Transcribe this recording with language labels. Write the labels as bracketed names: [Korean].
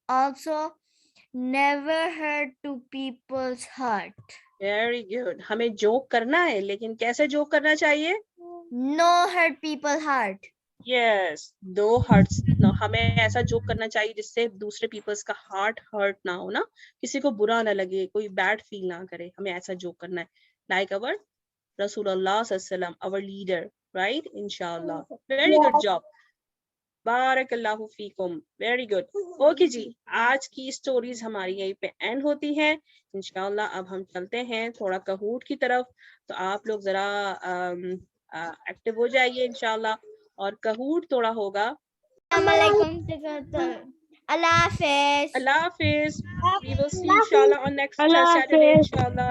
[English] Also, never hurt to people's heart. Very good. [Urdu] ہمیں joke کرنا ہے لیکن کیسے جوک کرنا چاہیے, [English] No hurt people's heart. Yes no hurts. [Urdu] ہمیں ایسا جوک کرنا چاہیے جس سے دوسرے پیپلز کا ہارٹ ہرٹ نہ ہو نا, کسی کو برا نہ لگے, کوئی بیڈ فیل نہ کرے. ہمیں ایسا جوک کرنا ہے لائک اور رسول اللہ صلی اللہ علیہ وسلم, [English] our leader, right, [Urdu] انشاءاللہ. [English] Very good job, بارک اللہ فیکم, ویری گڈ. [Urdu] اوکے جی, آج کی اسٹوریز ہماری یہیں پہ اینڈ ہوتی ہیں انشاءاللہ. اب ہم چلتے ہیں تھوڑا کہوٹ کی طرف, تو آپ لوگ ذرا ایکٹیو ہو جائیے انشاءاللہ, اور کہوٹ تھوڑا ہوگا. اللہ حافظ. اللہ حافظ. [English] We will see inshallah on next Saturday inshallah.